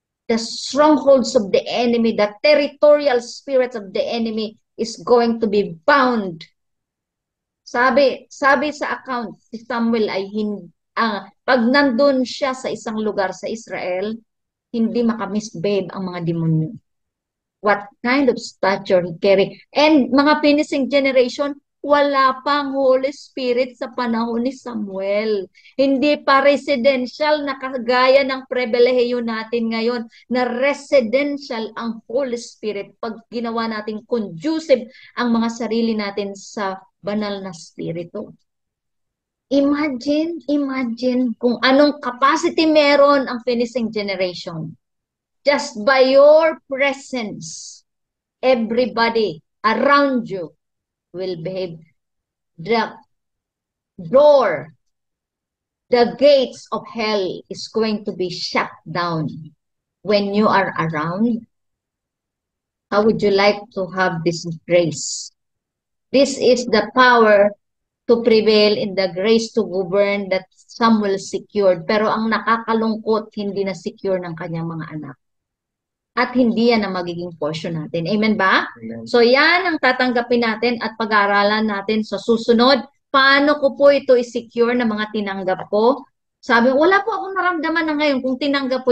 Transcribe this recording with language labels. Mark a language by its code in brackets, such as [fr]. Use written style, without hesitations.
[en] The strongholds of the enemy, the territorial spirits of the enemy is going to be bound. [tl] Sabi sa account, si Samuel ay pag nandun siya sa isang lugar sa Israel, hindi makamisbehave ang mga demonyo. [en] What kind of stature he carry. [tl] And mga finishing generation, wala pang Holy Spirit sa panahon ni Samuel. Hindi pa residential na kagaya ng pribilehiyo natin ngayon na residential ang Holy Spirit pag ginawa natin conducive ang mga sarili natin sa banal na spirito. Imagine kung anong capacity meron ang finishing generation. [en] Just by your presence, everybody around you will behave. The door, the gates of hell is going to be shut down when you are around. How would you like to have this grace? This is the power to prevail in the grace to govern that Samuel secured. [tl] Pero ang nakakalungkot, hindi na secure ng kanyang mga anak. At hindi yan ang magiging portion natin. Amen ba? Amen. So yan ang tatanggapin natin at pag-aaralan natin sa susunod. Paano ko po ito i-secure na mga tinanggap ko? Sabi, wala po akong naramdaman na ngayon kung tinanggap ko.